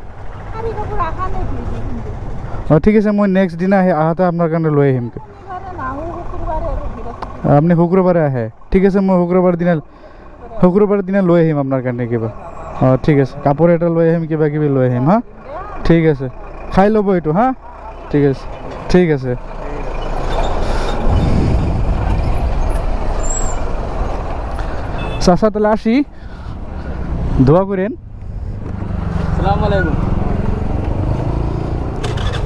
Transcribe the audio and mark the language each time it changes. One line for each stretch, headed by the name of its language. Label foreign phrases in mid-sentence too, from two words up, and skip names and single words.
Assamese: ঠিক আছে, মই নেক্সট দিনা আহোঁতে আপোনাৰ কাৰণে লৈ আহিম। আপুনি শুক্ৰবাৰে আহে? ঠিক আছে, মই শুক্ৰবাৰ দিনা লৈ আহিম আপোনাৰ কাৰণে কিবা। ঠিক আছে, কাপোৰ এটা লৈ আহিম, কিবা কিবি লৈ আহিম হা। ঠিক আছে, খাই ল'ব এইটো হা। ঠিক আছে, ঠিক আছে।
Bangla: চাচা তাহলে আসি, দোয়া করেন।
Arabic: السلام عليكم.